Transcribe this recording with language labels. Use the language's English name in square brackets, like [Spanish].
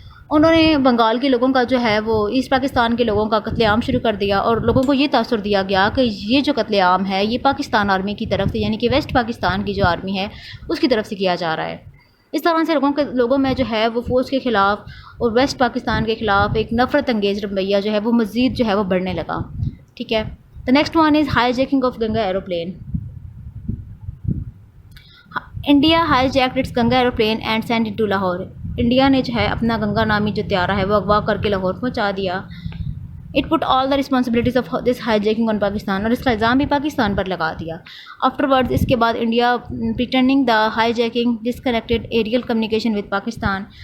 [Urdu] انہوں نے بنگال کے لوگوں کا جو ہے وہ ایسٹ پاکستان کے لوگوں کا قتل عام شروع کر دیا، اور لوگوں کو یہ تاثر دیا گیا کہ یہ جو قتل عام ہے یہ پاکستان آرمی کی طرف سے، یعنی کہ ویسٹ پاکستان کی جو آرمی ہے اس کی طرف سے کیا جا رہا ہے. اس طرح سے لوگوں میں جو ہے وہ فوج کے خلاف اور ویسٹ پاکستان کے خلاف ایک نفرت انگیز رویہ جو ہے وہ مزید جو ہے وہ بڑھنے لگا، ٹھیک ہے. [English] The next one is hijacking of Ganga aeroplane. India hijacked its Ganga aeroplane and send it to Lahore. [Urdu] India نے جو ہے اپنا گنگا نامی جو طیارہ ہے وہ اغوا کر کے لاہور پہنچا دیا. [English] It put all the responsibilities of this hijacking on Pakistan. [Urdu] اور اس کا الزام بھی پاکستان پر لگا دیا. [English] afterwards [Urdu] اس کے بعد [English] India pretending the hijacking disconnected aerial communication with Pakistan.